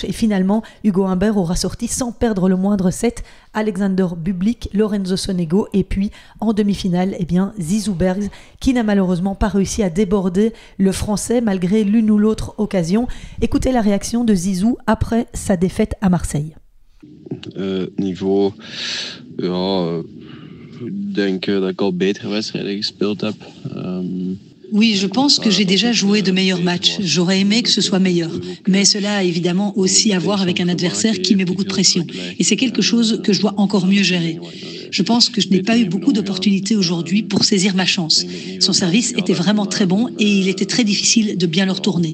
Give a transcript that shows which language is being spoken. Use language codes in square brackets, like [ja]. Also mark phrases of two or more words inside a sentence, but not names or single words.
[fr] Et finalement, Hugo Humbert aura sorti sans perdre le moindre set Alexander Bublik, Lorenzo Sonego et puis en demi-finale, Zizou Bergs, qui n'a malheureusement pas réussi à déborder le français malgré l'une ou l'autre occasion. Écoutez la réaction de Zizou après sa défaite à Marseille. Niveau, [nl] ja, ik denk dat ik al betere wedstrijden gespeeld heb. [fr] Oui, je pense que j'ai déjà joué de meilleurs matchs. J'aurais aimé que ce soit meilleur. Mais cela a évidemment aussi à voir avec un adversaire qui met beaucoup de pression. Et c'est quelque chose que je dois encore mieux gérer. Je pense que je n'ai pas eu beaucoup d'opportunités aujourd'hui pour saisir ma chance. Son service était vraiment très bon et il était très difficile de bien le retourner.